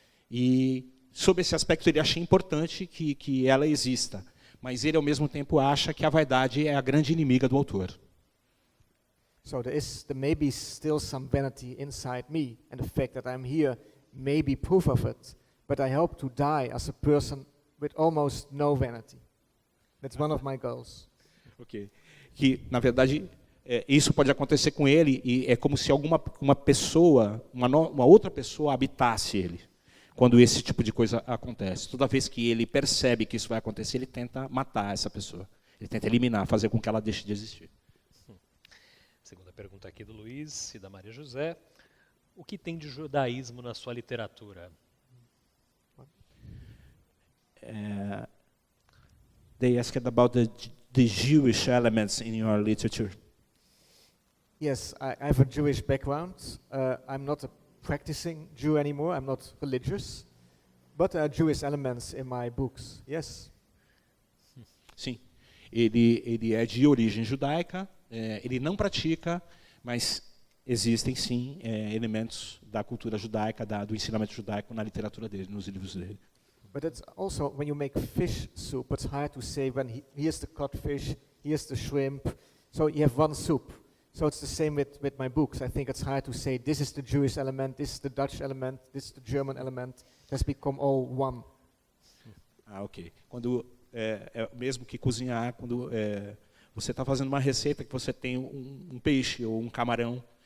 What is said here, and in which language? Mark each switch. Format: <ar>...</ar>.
<pt>E sob esse aspecto ele acha importante que ela exista, mas ele ao mesmo tempo acha que a vaidade é a grande inimiga do autor.</pt> <en>So there may be still some vanity inside me, and the fact that I'm here may be proof of it. But I hope to die as a person with almost no vanity. That's one of my goals. Ok.</en> <pt>Que na verdade isso pode acontecer com ele e é como se uma pessoa, uma outra pessoa habitasse ele. Quando esse tipo de coisa acontece, toda vez que ele percebe que isso vai acontecer, ele tenta matar essa pessoa. Ele tenta eliminar, fazer com que ela deixe de existir. Segunda pergunta aqui do Luiz e da Maria José. O que tem de judaísmo na sua literatura?</pt> <en>They asked about the Jewish elements in your literature. Yes, I have a Jewish background. I'm not a practicing Jew anymore. I'm not religious, but there are Jewish elements in my books. Yes.</en> <pt>Sim, ele é de origem judaica. Ele não pratica, mas existem sim elementos da cultura judaica, do ensinamento judaico na literatura dele, nos livros dele.</pt> <en>But it's also when you make fish soup, it's hard to say when here's the codfish, here's the shrimp. So you have one soup. So it's the same with my books. I think it's hard to say this is the Jewish element, this is the Dutch element, this is the German element. It has become all one. Ok.</en> <pt>Quando mesmo que cozinhar, quando você está fazendo uma receita que você tem um peixe ou um camarão,</pt>